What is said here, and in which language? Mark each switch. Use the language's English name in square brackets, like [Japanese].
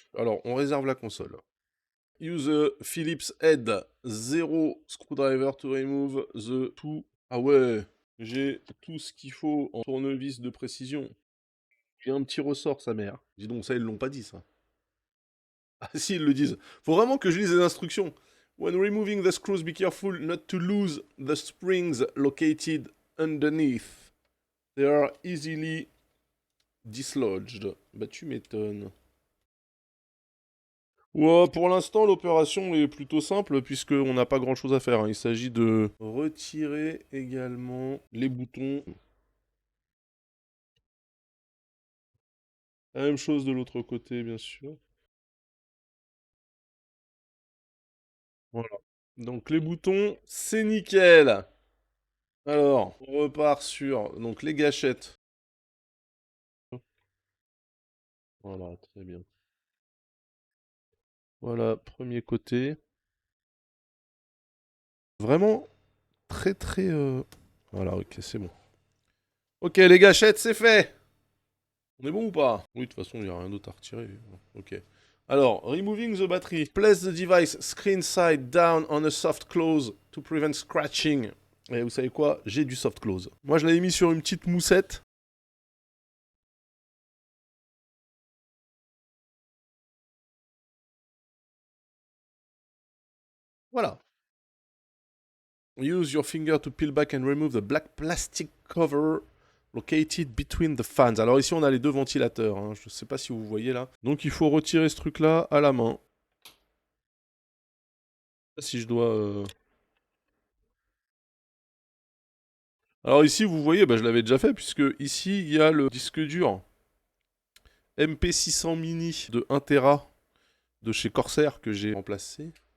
[French] Alors, on réserve la console. [English] Use a Phillips head 0 screwdriver to remove the two. [French] Ah ouais, j'ai tout ce qu'il faut en tournevis de précision. J'ai un petit ressort, sa mère. Dis donc, ça, ils l'ont pas dit, ça. Ah si, ils le disent. Faut vraiment que je lise les instructions. [English] When removing the screws, be careful not to lose the springs located underneath. They are easily dislodged. [French] Bah tu m'étonnes. Ouais, pour l'instant, l'opération est plutôt simple puisqu'on n'a pas grand-chose à faire, hein. Il s'agit de retirer également les boutons. La même chose de l'autre côté, bien sûr. Voilà. Donc les boutons, c'est nickel. Alors, on repart sur donc les gâchettes. Voilà, très bien. Voilà, premier côté. Vraiment très très... Voilà, ok, c'est bon. Ok, les gâchettes, c'est fait. On est bon ou pas? Oui, de toute façon, il n'y a rien d'autre à retirer. Ok. [English] Alors, removing the battery. Place the device screen side down on a soft close to prevent scratching. [French] Et vous savez quoi? J'ai du soft close. Moi, je l'avais mis sur une petite moussette. Voilà. [English] Use your finger to peel back and remove the black plastic cover located between the fans. [French] Alors ici, on a les deux ventilateurs, hein. Je ne sais pas si vous voyez là. Donc il faut retirer ce truc-là à la main. Si je dois... Alors ici, vous voyez, bah, je l'avais déjà fait, puisque ici, il y a le disque dur MP600 mini de 1 Tera de chez Corsair que j'ai remplacé.